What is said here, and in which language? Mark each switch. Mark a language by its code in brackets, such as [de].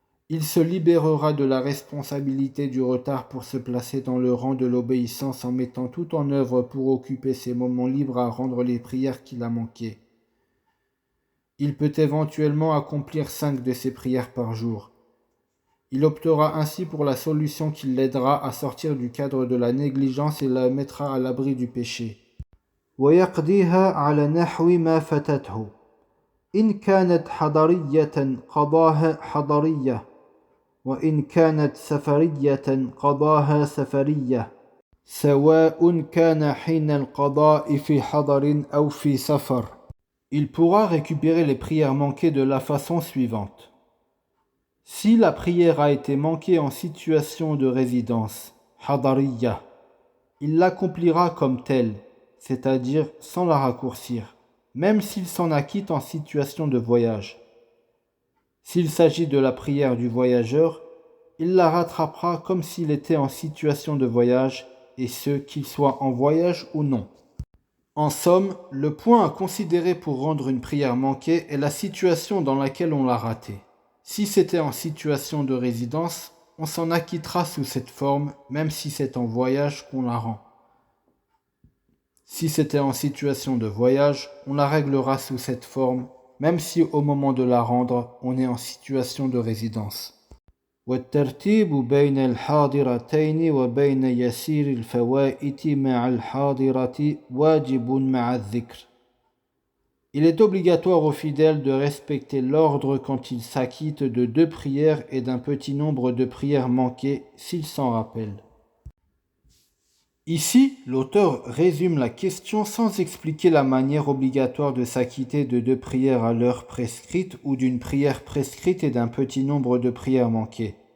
[fr] Il se libérera de la responsabilité du retard pour se placer dans le rang de l'obéissance en mettant tout en œuvre pour occuper ses moments libres à rendre les prières qu'il a manquées. Il peut éventuellement accomplir 5 de ces prières par jour. Il optera ainsi pour la solution qui l'aidera à sortir du cadre de la négligence et la mettra à l'abri du péché. [ar] ويقضيها على نحو ما فاتته. إن كانت حضرية قضاها حضرية وإن كانت سفرية قضاها سفرية سواء كان حين القضاء في حضر أو في سفر. [fr] Il pourra récupérer les prières manquées de la façon suivante. Si la prière a été manquée en situation de résidence, hadariya, il l'accomplira comme telle, c'est-à-dire sans la raccourcir, même s'il s'en acquitte en situation de voyage. S'il s'agit de la prière du voyageur, il la rattrapera comme s'il était en situation de voyage, et ce, qu'il soit en voyage ou non. En somme, le point à considérer pour rendre une prière manquée est la situation dans laquelle on l'a ratée. Si c'était en situation de résidence, on s'en acquittera sous cette forme, même si c'est en voyage qu'on la rend. Si c'était en situation de voyage, on la réglera sous cette forme, même si au moment de la rendre, on est en situation de résidence. [ar] والترتيب بين الحاضرتين وبين يسير الفوائت مع الحاضرة واجب مع الذكر. [fr] Il est obligatoire aux fidèles de respecter l'ordre quand ils s'acquittent de 2 prières et d'un petit nombre de prières manquées s'ils s'en rappellent. Ici, l'auteur résume la question sans expliquer la manière obligatoire de s'acquitter de 2 prières à l'heure prescrite ou d'une prière prescrite et d'un petit nombre de prières manquées.